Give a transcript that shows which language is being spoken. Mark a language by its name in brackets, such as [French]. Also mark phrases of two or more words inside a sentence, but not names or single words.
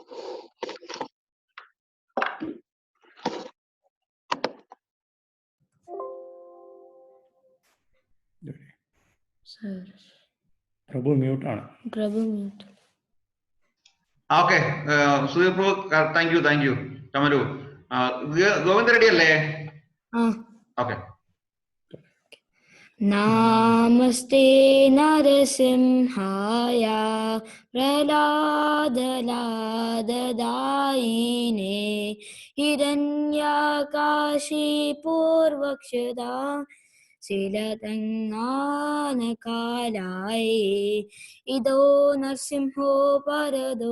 [Malayalam] പ്രഭു മ്യൂട്ടാണ്. പ്രഭു മ്യൂട്ട്. ഓക്കെ, സുധീർ പ്രഭു, [English] Thank you [Malayalam] ടമരു. ഗോവിന്ദ് റെഡി അല്ലേ? ഓക്കെ. [Sanskrit] Namaste Narasimhaya Praladadadayine Hiranyakashi Purvakshada Silatanganakalaye Ido Narsimho Parado